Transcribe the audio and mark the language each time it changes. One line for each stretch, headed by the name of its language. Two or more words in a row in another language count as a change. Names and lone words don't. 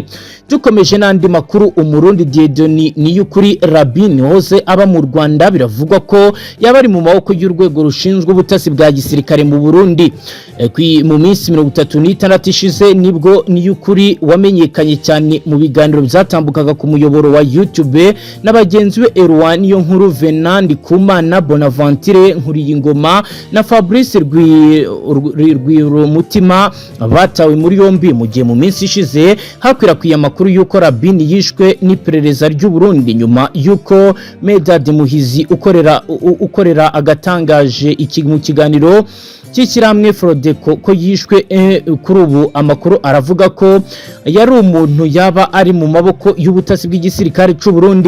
Kinyarwanda: Dukomeje n'andi makuru umurundi Diedoni Niyukuri Rabin hose aba mu Rwanda biravugwa ko yaba ari mu maboko y'urwego rushinzwe ubutasi bwa gisirikare mu Burundi. Mu minsi 36 ishize nibwo Niyukuri wamenyekanye cyane mu biganiro byatambukaga ku muyoboro wa YouTube n'abagenzi be Erwan yo nkuru Venandi Kumana Bonaventure Nkuriyingoma na Fabrice Rwiromutima batawe muri yombi mu gihe mu minsi ishize hakwirakwiye amakuru yuko Rabin yishwe n'iperereza ry'u Burundi nyuma yuko Medad Muhizi ukorera agatangaje mu kiganiro cy'ishyirahamwe Frodeko ko yishwe kuri ubu amakuru aravuga ko yari umuntu yaba ari mu maboko y'ubutasi bw'igisirikare cy'u Burundi.